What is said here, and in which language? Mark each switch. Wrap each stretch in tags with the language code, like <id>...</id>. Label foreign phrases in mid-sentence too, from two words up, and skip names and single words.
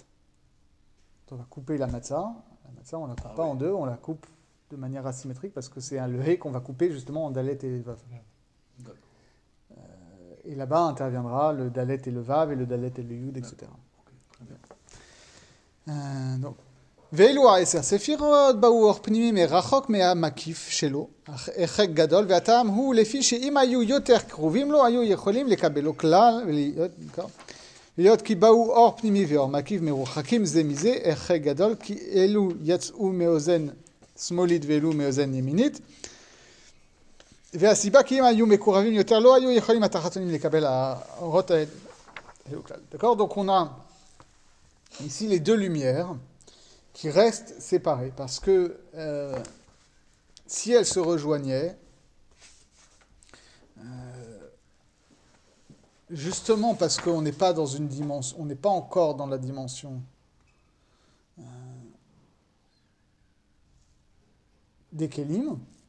<fr>On va couper la matzah. La matzah, on la coupe pas en deux, on la coupe de manière asymétrique, parce que c'est le He qu'on va couper justement en Dalet et Vav. D'accord. Et là-bas interviendra le Dalet et le Vav, et le Dalet et le Yud, etc. donc,</fr> <he>ואלו העשר ספירות באו אור פנימי מרחוק מהמקיף שלו, החק גדול, והטעם הוא לפי שאם היו יותר קרובים לו, היו יכולים לקבלו כלל, ולהיות כי באו אור פנימי ואור מקיף מרוחקים זה מזה, החק גדול, כי אלו יצאו מאוזן שמאלית ואלו מאוזן ימינית, והסיבה כי אם היו מקורבים יותר, לא היו יכולים התחתונים לקבל האורות האלו כלל.</he> <fr>D'accord? Donc on a ici les deux lumières qui restent séparées, parce que si elles se rejoignaient, justement parce qu'on n'est pas dans une dimension, on n'est pas encore dans la dimension des Kélim.</fr>